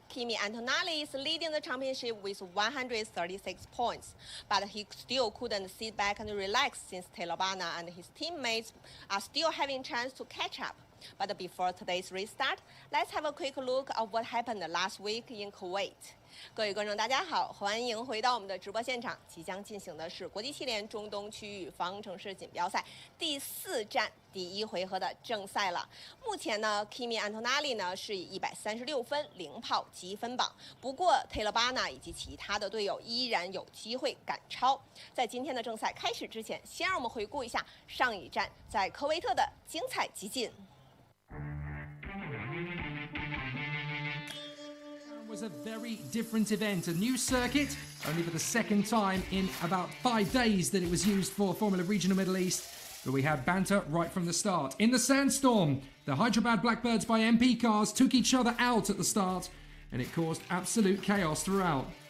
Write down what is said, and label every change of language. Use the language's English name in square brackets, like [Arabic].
[English] Kimi Antonelli is leading the championship with 136 points. But he still couldn't sit back and relax since Taylor Bana and his teammates are still having a chance to catch up. But before today's restart, let's have a quick look at what happened last week in Kuwait. [Chinese] 各位观众，大家好，欢迎回到我们的直播现场。即将进行的是国际汽联中东区域方程式锦标赛第4站第1回合的正赛了。目前呢 ，Kimi Antonelli 呢是以136分领跑积分榜，不过 Taylor Bana 以及其他的队友依然有机会赶超。在今天的正赛开始之前，先让我们回顾一下上一站在科威特的精彩集锦。 [English] was a very different event, a new circuit, only for the second time in about 5 days that it was used for Formula Regional Middle East, but we had banter right from the start. In the sandstorm, the Hyderabad Blackbirds by MP cars took each other out at the start, and it caused absolute chaos throughout.